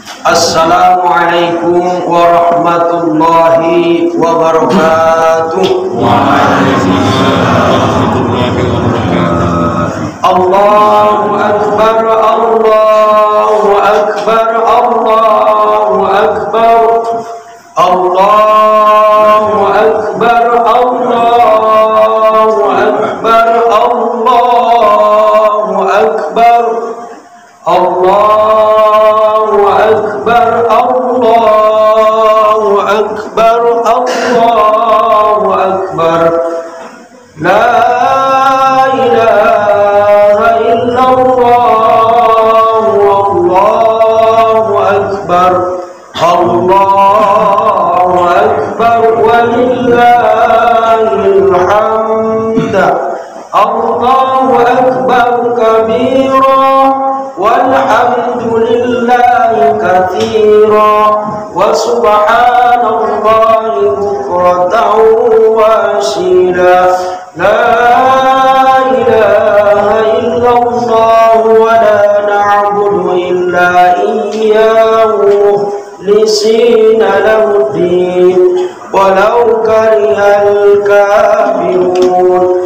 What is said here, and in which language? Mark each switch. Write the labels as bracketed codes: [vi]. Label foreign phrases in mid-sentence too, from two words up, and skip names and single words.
[ar] السلام عليكم ورحمة الله وبركاته. وعليكم السلام ورحمة الله وبركاته. الله أكبر، الله أكبر، الله أكبر، الله أكبر، الله أكبر، الله أكبر، الله أكبر، الله أكبر، الله أكبر. لا إله إلا الله، الله أكبر، الله أكبر, ولله الحمد. الله أكبر كبيرا، والحمد لله كثيرا, وسبحان الله بكرة وأصيلا. لا إله إلا الله ولا نعبد إلا إياه مخلصين له الدين ولو كره الكافرون.